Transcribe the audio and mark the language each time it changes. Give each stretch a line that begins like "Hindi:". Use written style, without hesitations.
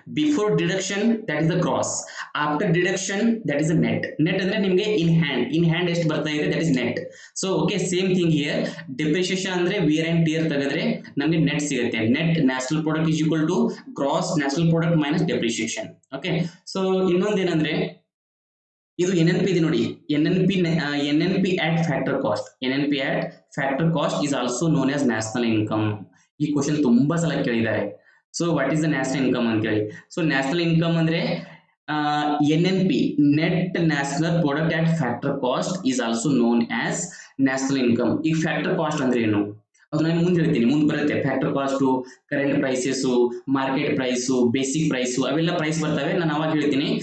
English: Before deduction, that is the gross. After deduction, that is the net. Net
Kannada: ಅಂದ್ರೆ ನಿಮಗೆ
English: in hand
Kannada: ಎಷ್ಟು ಬರ್ತಾ ಇದೆ,
English: that is net. So okay, same thing here.
Kannada: Depreciation ಅಂದ್ರೆ wear and tear ತೆಗೆದ್ರೆ ನಮಗೆ net ಸಿಗುತ್ತೆ.
English: Net national product is equal to gross national product minus depreciation.
Kannada: Okay, so ಇನ್ನೊಂದೇನಂದ್ರೆ ಇದು NNP ಇದೆ ನೋಡಿ.
English: NNP at factor cost. NNP at factor cost is also known as national income.
Kannada: ಈ question ತುಂಬಾ ಸಲ ಕೇಳಿದ್ದಾರೆ.
English: so what is the national income
Kannada: ಅಂತ ಹೇಳಿ. So national income ಅಂದ್ರೆ
English: NNP, net national product at factor cost is also known as national income.
Kannada: ಈ factor cost ಅಂದ್ರೆ ಏನು ಅದು ನಾನು ಮುಂದೆ ಹೇಳ್ತೀನಿ, ಮುಂದೆ ಬರುತ್ತೆ. Factor cost, current prices, market price, basic price, ಅವೆಲ್ಲ ಪ್ರೈಸ್ ಬರ್ತವೆ, ನಾನು ಅವಾಗ ಹೇಳ್ತೀನಿ.